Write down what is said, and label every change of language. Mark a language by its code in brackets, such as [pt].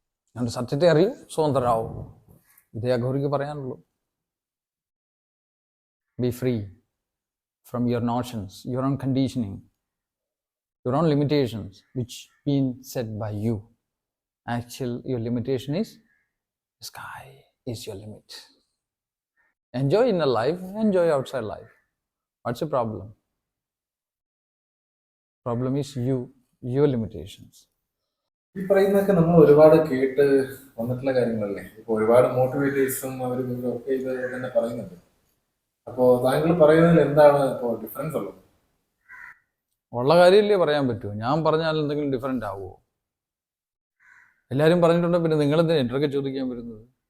[ml] അതുകൊണ്ട് സത്യത്തെ അറിയൂ, സ്വതന്ത്രരാവും. ഇതേ അഘോരിക്ക് പറയാനുള്ളൂ. [en] Be free from your notions, your own conditioning, your own limitations which been set by you. Actual your limitation is sky is your limit. Enjoy inner life, enjoy outside life. What's the problem? Problem is you, your limitations. [ml] ഈ പറയുന്നതൊക്കെ നമ്മൾ ഒരുപാട് കേട്ട് വന്നിട്ടുള്ള കാര്യങ്ങളല്ലേ. ഇപ്പൊ ഒരുപാട് മോട്ടിവേറ്റേഴ്സും അവരും ഇവരും ഒക്കെ ഇത് തന്നെ പറയുന്നുണ്ട്. അപ്പോ താങ്കൾ പറയുന്നതിൽ എന്താണ് ഇപ്പോൾ ഡിഫറൻസ് ഉള്ളത്? ഉള്ള കാര്യമില്ലേ പറയാൻ പറ്റുമോ? ഞാൻ പറഞ്ഞാൽ എന്തെങ്കിലും ഡിഫറെൻ്റ് ആവുമോ? എല്ലാവരും പറഞ്ഞിട്ടുണ്ടെങ്കിൽ പിന്നെ നിങ്ങളെന്തിനാ എന്നൊക്കെ ചോദിക്കാൻ വരുന്നത്?